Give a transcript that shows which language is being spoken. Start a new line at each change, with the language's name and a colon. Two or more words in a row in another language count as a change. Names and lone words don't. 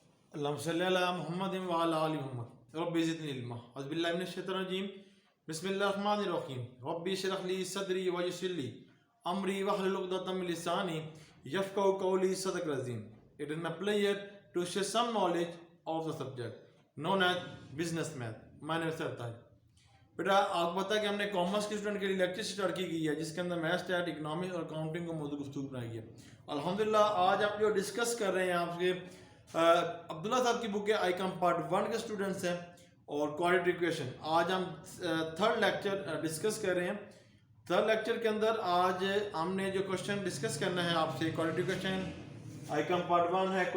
Arabic: اللهم صل على محمد وعلى آل محمد رب زدني علما أعوذ بالله من الشيطان الرجيم بسم الله الرحمن الرحيم رب اشرح لي صدري ويسر لي أمري واحلل عقدة من لساني يفقهوا قولي صدق رزيم.
English: It is my pleasure to share some knowledge of the subject known as business math. My name is Sartaj.
Urdu: بیٹا آپ کو پتہ ہے کہ ہم نے کامرس کے اسٹوڈنٹ کے لیے
English: lecture start
Urdu: کی گئی ہے جس کے اندر
English: math stat economics
Urdu: اور اکاؤنٹنگ کو موجود گفتگو بنائی ہے. الحمدللہ آج آپ جو ڈسکس کر رہے ہیں آپ کے عبداللہ صاحب کی بک ہے آئی کام پارٹ 1 کے اسٹوڈنٹس ہیں اور
English: quadratic equation.
Urdu: آج ہم
English: third lecture discuss
Urdu: کر رہے ہیں.
English: third lecture
Urdu: کے اندر آج ہم نے جو
English: question discuss
Urdu: کرنا ہے آپ سے
English: quadratic equation
Urdu: آئی کام پارٹ 1 ہے.